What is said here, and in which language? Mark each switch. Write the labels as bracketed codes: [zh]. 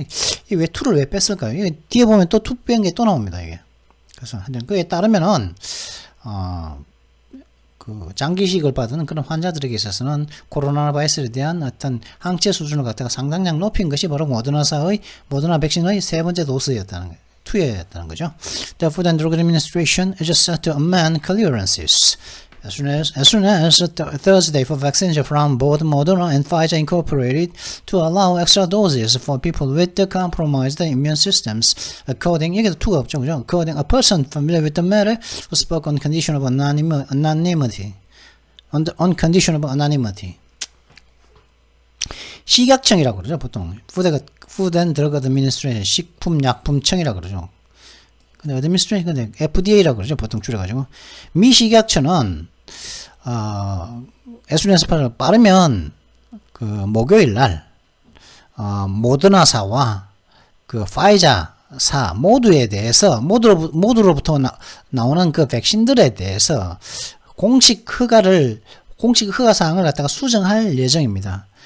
[ko] 이게 왜 to를 왜 뺐을까요? 이게 뒤에 보면 또 to 뺀 게 또 나옵니다. 이게. 그래서 그에 따르면은 그 장기식을 받은 그런 환자들에게 있어서는 코로나 바이러스에 대한 어떤 항체 수준을 갖다가 상당량 높인 것이 바로 모더나 백신의 세 번째 도스였다는 거예요. 투여였다는 거죠. [en] The Food and Drug Administration is set to amend clearances as soon as Thursday for vaccines from both Moderna and Pfizer Incorporated to allow extra doses for people with compromised immune systems. [ko] According, 이게 투가 없죠, 그죠? [en] According, a person familiar with the matter who spoke on condition of anonymity. On condition of anonymity. [ko] 식약청이라고 그러죠, 보통. Food and Drug Administration, 식품약품청이라고 그러죠. 근데 Administration, 근데 FDA라고 그러죠, 보통 줄여가지고. 미 식약처는, 에스프레소파를 빠르면, 목요일 날, 모더나사와 파이자사 모두로부터 나오는 그 백신들에 대해서 공식 허가 사항을 갖다가 수정할 예정입니다.